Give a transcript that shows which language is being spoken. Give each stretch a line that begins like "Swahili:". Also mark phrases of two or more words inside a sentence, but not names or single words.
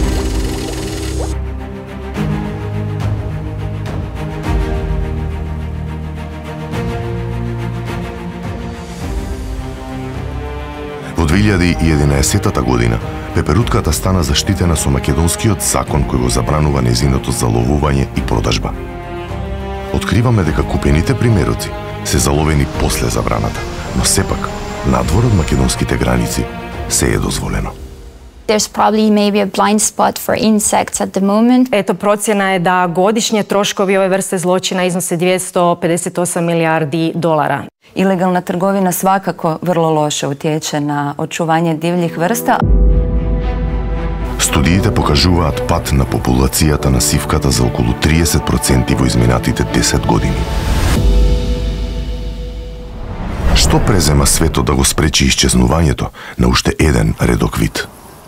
Macedonian: Во 2011 година, пеперутката стана заштитена со македонскиот закон кој го забранува нејзиното заловување и продажба. Откриваме дека купените примероци се заловени после забраната, но сепак, надвор од македонските граници, се е дозволено.
English: There's probably maybe a blind spot for insects at the moment.
Macedonian: Ето,
Croatian: процjena je da godišnje troškovi ove vrste zločina iznose 258 milijardi dolara. Ilegalna trgovina svakako vrlo loše utječe na očuvanje divljih vrsta.
Macedonian: Студиите покажуваат пат на популацијата на сивката за околу 30% во изминатите 10 години. Што презема светот да го спречи исчезнувањето на уште еден редок вид?